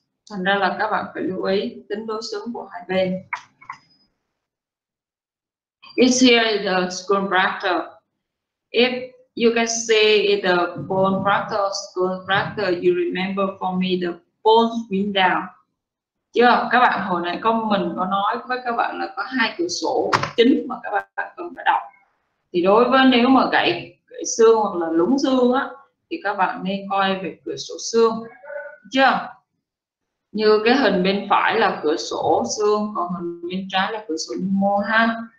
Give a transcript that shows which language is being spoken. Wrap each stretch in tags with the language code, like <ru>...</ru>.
<vi>Thành ra là các bạn phải lưu ý tính đối xứng của hai bên.</vi> <en>Is here the skull fracture. If you can see in the bone fracture, skull fracture, you remember for me the bone went down.</en> <vi>Chưa? Các bạn hồi nãy mình có nói với các bạn là có hai cửa sổ chính mà các bạn cần phải đọc. Thì đối với nếu mà gãy xương hoặc là lún xương á, thì các bạn nên coi về cửa sổ xương, chưa? Như cái hình bên phải là cửa sổ xương, còn hình bên trái là cửa sổ mô ha.</vi>